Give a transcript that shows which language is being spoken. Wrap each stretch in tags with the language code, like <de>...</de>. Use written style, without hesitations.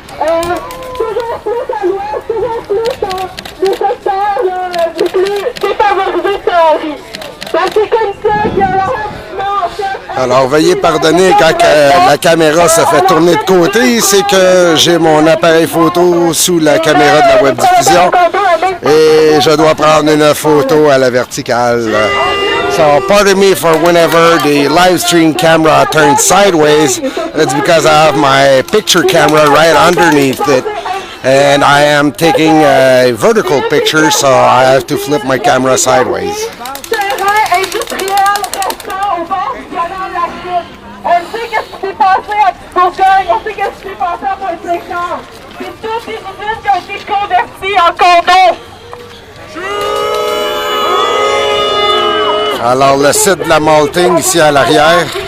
<fr>Toujours plus à l'ouest, toujours plus dans les secteurs les plus défavorisés de Saint-Henri. Donc c'est comme ça que l'arrondissement en fait... Alors, veuillez pardonner quand la caméra se fait tourner de côté, c'est que j'ai mon appareil photo sous la caméra de la webdiffusion et je dois prendre une photo à la verticale.</fr> <en>So, pardon me for whenever the live stream camera turns sideways, it's because I have my picture camera right underneath it. And I am taking a vertical picture, so I have to flip my camera sideways.</en> <fr>Terrain industriel restant au bord du canal de la Chute. On sait qu'est-ce qui s'est passé à Bourgogne, on sait qu'est-ce qui s'est passé à Pointe-Saint-Jean. C'est toutes des usines qui ont été converties en condos. Alors, le site de la malting ici à l'arrière.</fr>